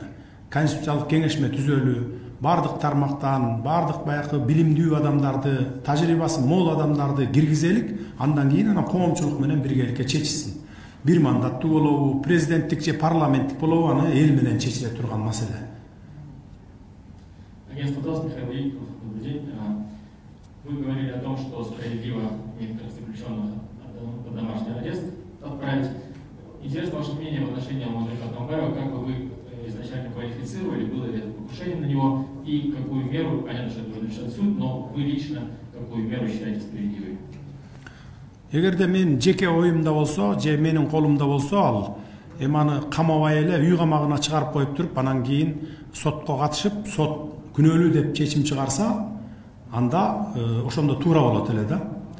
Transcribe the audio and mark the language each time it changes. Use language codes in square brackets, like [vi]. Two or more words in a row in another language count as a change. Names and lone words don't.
[ky] Конституциялык кеңешме түзөлүү, бардык тармактан, бардык баягы билимдүү адамдарды, тажрыйбасы мол адамдарды киргизелик, андан кийин анан коомчулук менен биргеликте чечилсин. Бир мандаттуу болобу, президенттик же парламенттик болобу, аны эл менен чечиле турган маселе. [ru] Агентство ТАСС, Михаил Яков, добрый день. Вы говорили о том, что справедливо некоторых заключенных под домашний арест отправить. Интересно ваше мнение в отношении Алмазбека Атамбаева, как бы вы изначально квалифицировали, было ли это покушение на него, и какую меру, понятно, что это уже решает суд, но вы лично какую меру считаете справедливой? [ky] Эгерде мен жеке оюмда болсо, же менин колумда болсо, ал аны камабай эле үй камагына чыгарып коюп туруп, анан кийин сотко катышып, сот күнөөлүү деп чечим чыгарса, анда ошондо туура болот эле да.